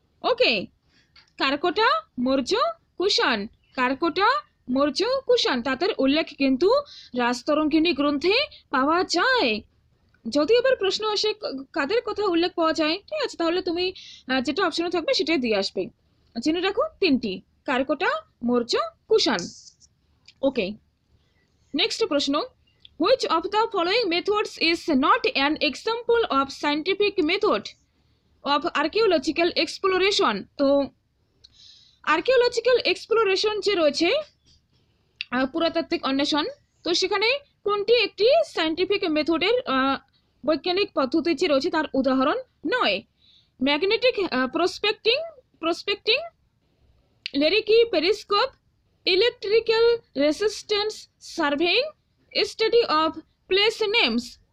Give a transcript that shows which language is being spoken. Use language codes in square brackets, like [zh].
[bn] ওকে, কারকোটা, মৌর্য, কুষাণ, কারকোটা, মৌর্য, কুষাণ, তাদের উল্লেখ কিন্তু রাজতরঙ্গিনী গ্রন্থে পাওয়া যায়। যদি আবার প্রশ্ন আসে কাদের কথা উল্লেখ পাওয়া যায়, ঠিক আছে, তাহলে তুমি যেটা অপশনে থাকবে সেটাই দিয়ে আসবে। জেনে রাখো তিনটি, কারকোটা, মৌর্য, কুষাণ। [en] okay, [bn] নেক্সট প্রশ্ন, [en] which of the following methods is not an example of scientific method of archaeological exploration? [bn] তো আর্কিওলজিক্যাল এক্সপ্লোরেশন যে রয়েছে, পুরাতাত্ত্বিক অন্বেষণ, তো সেখানে কোনটি একটি সায়েন্টিফিক মেথডের বৈজ্ঞানিক পদ্ধতি যে রয়েছে তার উদাহরণ নয়? [en] Magnetic prospecting, লেরিকি periscope, electrical resistance surveying, study of place names.